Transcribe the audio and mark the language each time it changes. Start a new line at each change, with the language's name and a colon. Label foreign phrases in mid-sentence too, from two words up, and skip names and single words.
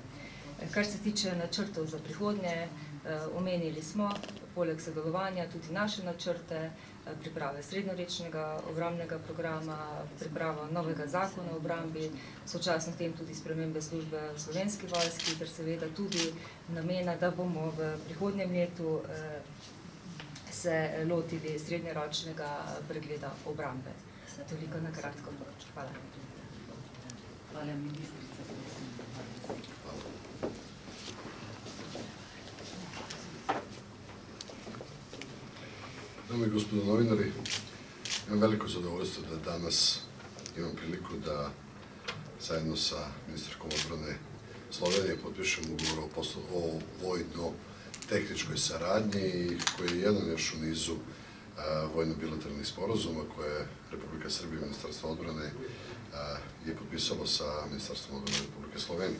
Slovenian: Kar se tiče načrtov za prihodnje, omenili smo, poleg sodelovanja, tudi naše načrte, priprave srednjeročnega obrambnega programa, priprava novega zakona o obrambi, sočasno tem tudi spremembe službe v Slovenski vojski, ter seveda tudi namena, da bomo v prihodnjem letu se lotili srednjeročnega pregleda obrambe. Toliko na kratko. Hvala. Hvala, ministrica.
Serbian: Dame i gospodo novinari, imam veliko zadovoljstvo da danas imam priliku da zajedno sa ministarkom odbrane Slovenije potpišem ugovor o vojno-tehničkoj saradnji, koji je jedan još u nizu vojno-bilateralnih sporazuma koje Republika Srbija i Ministarstvo odbrane je potpisalo sa Ministarstvom odbrane Republike Slovenije.